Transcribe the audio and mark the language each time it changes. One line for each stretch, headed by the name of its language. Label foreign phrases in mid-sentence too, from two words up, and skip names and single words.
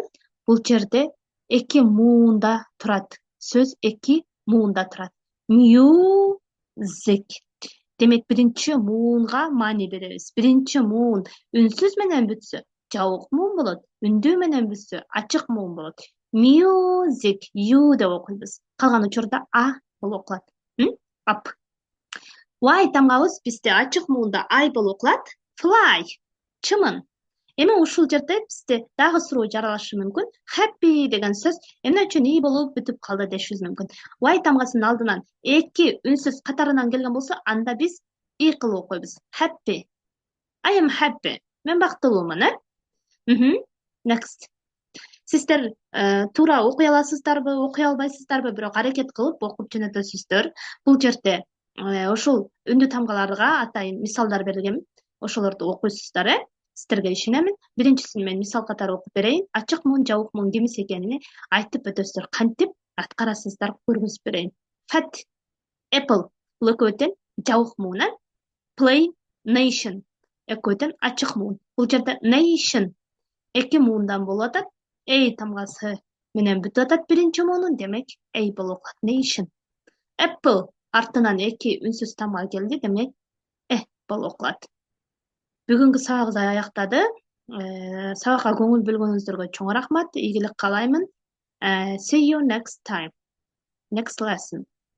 Kyrgyz: Бул жерде эки муунда турат. Сөз эки муунда турат. Music. Демек биринчи муунга маани беребиз. Биринчи муун үнсүз менен бүтсө жабык муун болот. Үндүү менен бүтсө ачык муун болот.
English: Music, you
Kyrgyz: деп окуйбуз. Калган учурда а болуп окулат. Up. Y тамгабыз бизде ачык муунда ай болуп окулат. Fly, чымын. Эми ушул жерде бизде дагы суроо жаралышы мүмкүн. Happy деген сөз эмне үчүн и болуп бүтүп калды дешибиз мүмкүн. Y тамгасынын алдынан эки үнсүз катарынан келген болсо, анда биз и кылып окуйбуз.
English: Happy. I am happy.
Kyrgyz: Мен бактылуумун, э? Next. Сиздер туура окуй аласыздарбы, окуй албайсыздарбы, бирок аракет кылып окуп жөнөтөсүздөр. Бул жерде ошол үндүү тамгаларга атайын мисалдар берилген. Ошолорду окуйсуздар, э? Сиздерге ишенемин. Биринчисин мен мисал катары окуп берейин. Ачык муун, жабык муун кимиси экенин айтып өтөсүздөр. Кантип аткарасыздар көргөзүп берейин.
English: Fat, apple.
Kyrgyz: Бул экөөтөн жабык муун, э?
English: Play, nation.
Kyrgyz: Экөөтөн ачык муун. Бул жерде nation эки муундан болуп атат. Эй тамгасы менен бүтүп атат биринчи муунун, демек эй болуп калат.
English: Nation. Apple
Kyrgyz: артынан эки үнсүз тамга келди, демек болуп калат. Бүгүнкү сабагыбыз аяктады. Сабакка көңүл бөлгөнүңүздөргө чоң рахмат. Ийгилик каалаймын.
English: See you next time. Next lesson.